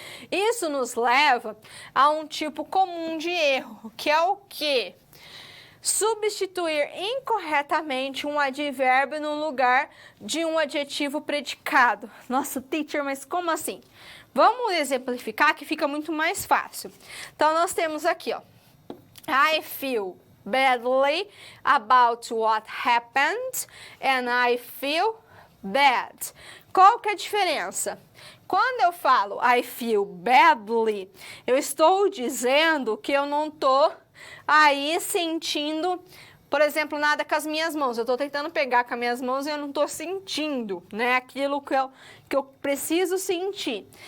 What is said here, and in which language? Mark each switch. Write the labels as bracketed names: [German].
[Portuguese] Isso nos leva a um tipo comum de erro, que é o quê? substituir incorretamente um advérbio no lugar de um adjetivo predicado. Nossa, teacher, mas como assim? Vamos exemplificar que fica muito mais fácil. Então, nós temos aqui, ó. [English] I feel badly about what happened and I feel bad. [Portuguese] Qual que é a diferença? Quando eu falo [English] I feel badly, [Portuguese] eu estou dizendo que eu não estou aí sentindo, por exemplo, nada com as minhas mãos. Eu estou tentando pegar com as minhas mãos e eu não estou sentindo, né, aquilo que eu preciso sentir.